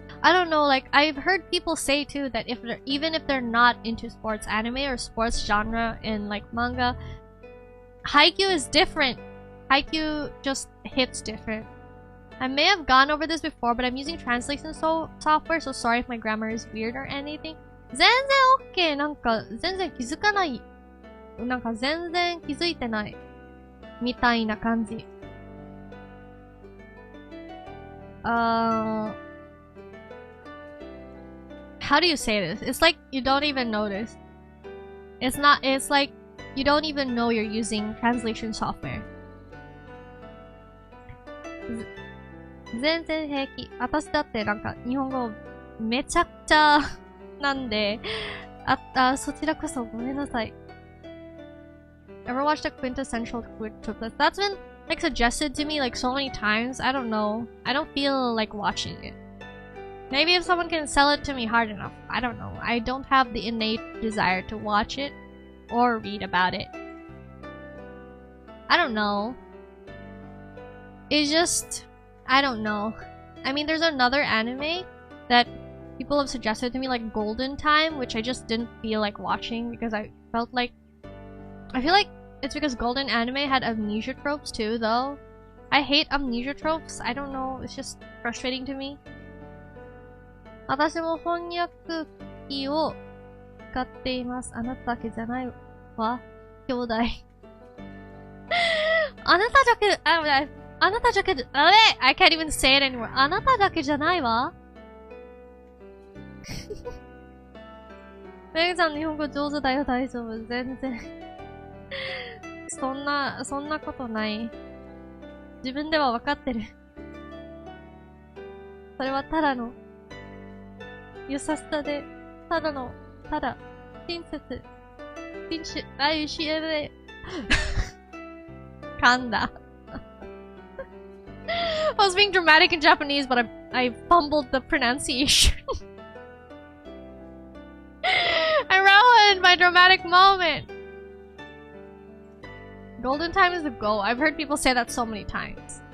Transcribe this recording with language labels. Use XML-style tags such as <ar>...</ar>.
<en>I don't know, like, I've heard people say too that even if they're not into sports anime or sports genre in like manga, Haikyuu is different. Haikyuu just hits different. I may have gone over this before, but I'm using translation software, so sorry if my grammar is weird or anything.</en> <ja>全然 OK! なんか全然気づかない。なんか全然気づいてない。みたいな感じ。</ja> <en>how do you say this? It's like you don't even notice. It's like you don't even know you're using translation software.</en> <ja>全然平気。私だってなんか日本語めちゃくちゃなんで、そちらこそごめんなさい。</ja> <en>Ever watched a quintessential quick trip list? That's been like suggested to me like so many times. I don't know. I don't feel like watching it. Maybe if someone can sell it to me hard enough. I don't know. I don't have the innate desire to watch it or read about it. I don't know. It's just, I don't know. I mean, there's another anime that people have suggested to me, like Golden Time, which I just didn't feel like watching because I felt like... I feel like it's because Golden Anime had amnesia tropes too, though. I hate amnesia tropes. I don't know. It's just frustrating to me.</en> <ja>私も翻訳機を使っています。あなただけじゃないわ。兄弟。あなただけ、あなただけ、</ja> <en>I can't even say it anymore.</en> <ja>あなただけじゃないわ。メグさん日本語上手だよ、大丈夫。全然。そんなことない。自分では分かってる。それはただの優しさで、ただ、親切、愛しえで、噛んだ。</ja> <en>I was being dramatic in Japanese, but I fumbled the pronunciation. I ruined my dramatic moment. Golden Time is the goal. I've heard people say that so many times.</en>